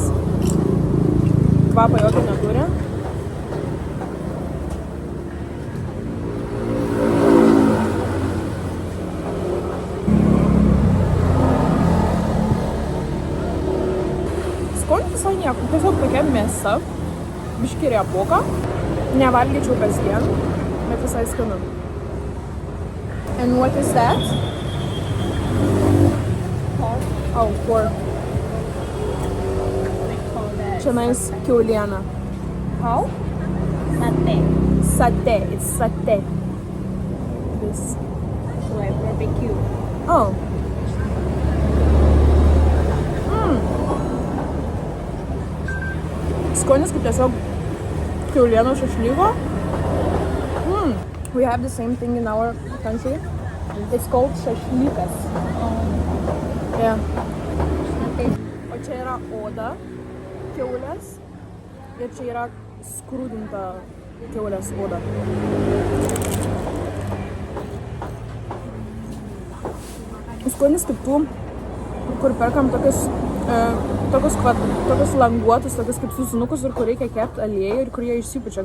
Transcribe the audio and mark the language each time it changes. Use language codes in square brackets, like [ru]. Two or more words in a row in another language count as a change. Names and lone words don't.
[lt] Kvapą jokio neturi. Skonis visai nieko. Tiesiog tokia mėsa. Biškį riebuka. Nevalgyčiau kasdien, bet visai skanu. [en] And what is that? Pork. Oh, pork. We call that. [lt] Čia nais kiauliena. [en] How? Satay. Satay. It's satay. This. So like barbecue. Oh. [lt] Skonis kaip tiesiog kiaulieno šašlyko. [en] We have the same thing in our country. It's called šašlykas. Yeah. Okay. [lt] O čia yra oda kiaulės ir čia yra skrudinta kiaulės oda. Skonis kaip tų, kur perkam tokius languotus, tokius kaip susinukus ir kur reikia kepti aliejų ir kur jie išsipučia.